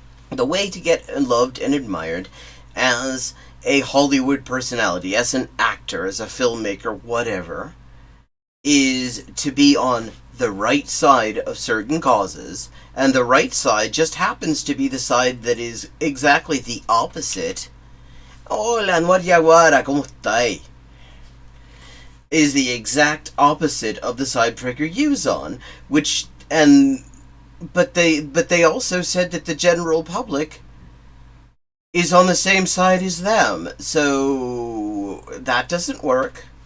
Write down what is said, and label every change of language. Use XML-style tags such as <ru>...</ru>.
<en>The way to get loved and admired as a Hollywood personality, as an actor, as a filmmaker, whatever, is to be on the right side of certain causes, and the right side just happens to be the side that is exactly the opposite.</en> <es>Hola, Yaguara, ¿cómo estáis?</es> <en>Is the exact opposite of the side PragerU's on, but they also said that the general public is on the same side as them, so that doesn't work.</en>